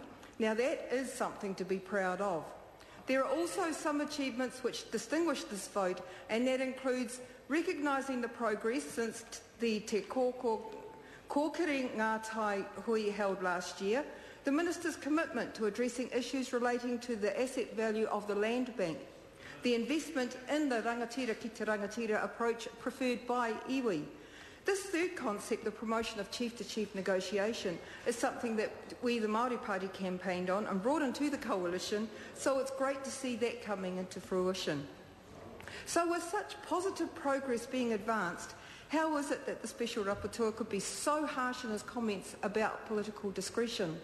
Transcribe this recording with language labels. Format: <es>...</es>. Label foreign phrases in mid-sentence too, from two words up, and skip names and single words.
<en>Now that is something to be proud of. There are also some achievements which distinguish this vote, and that includes recognising the progress since the Te Kōkiri Ngātai Hui held last year, the Minister's commitment to addressing issues relating to the asset value of the land bank, the investment in the</en> <mi>rangatira ki te rangatira</mi> <en>approach preferred by iwi. This third concept, the promotion of chief-to-chief negotiation, is something that we, the Māori Party, campaigned on and brought into the coalition, so it's great to see that coming into fruition. So with such positive progress being advanced, how is it that the Special Rapporteur could be so harsh in his comments about political discretion?</en>